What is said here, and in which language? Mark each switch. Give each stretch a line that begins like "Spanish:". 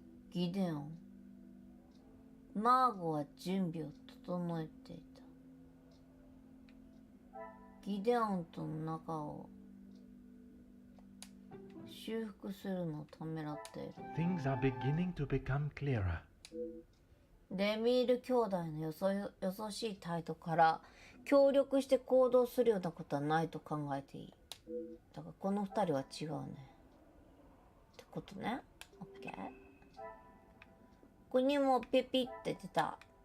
Japanese: ギデオン。マーゴは準備を整えていた。ギデオンとの仲を修復するのをためらっている。
English: Things are beginning to become clearer.
Japanese: デミール兄弟のよそしい態度から協力して行動するようなことはないと考えていい。だからこの二人は違うね。ってことね。オッケー。ここにもピピって出た。